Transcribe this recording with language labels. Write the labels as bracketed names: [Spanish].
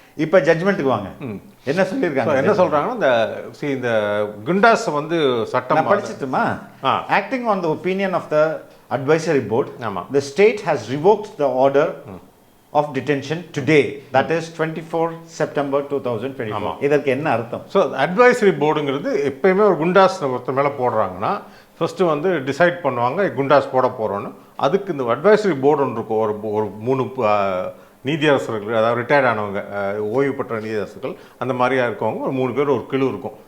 [Tamil] இப்போ ஜட்ஜ்மெண்ட்டுக்கு வாங்க, என்ன சொல்லியிருக்காங்க? என்ன சொல்றாங்கன்னா, இந்த குண்டாஸ் வந்து சட்டம் படிச்சுட்டுமா, [English] Acting on the opinion of the advisory board, the state has revoked the order of detention today, that is 24 September 2024. [Tamil] இதற்கு என்ன அர்த்தம்? ஸோ அட்வைசரி போர்டுங்கிறது எப்பயுமே ஒரு குண்டாஸ் ஒருத்தர் மேலே போடுறாங்கன்னா ஃபர்ஸ்ட் வந்து டிசைட் பண்ணுவாங்க குண்டாஸ் போட போகிறோன்னு. அதுக்கு இந்த அட்வைசரி போர்டு ஒன்று இருக்கும். ஒரு 3 நீதியரசர்கள், அதாவது ரிட்டையர்ட் ஆனவங்க, ஓய்வு பெற்ற நீதியரசர்கள் அந்த மாதிரியா இருக்கவங்க ஒரு 3 பேர் ஒரு குழு இருக்கும்.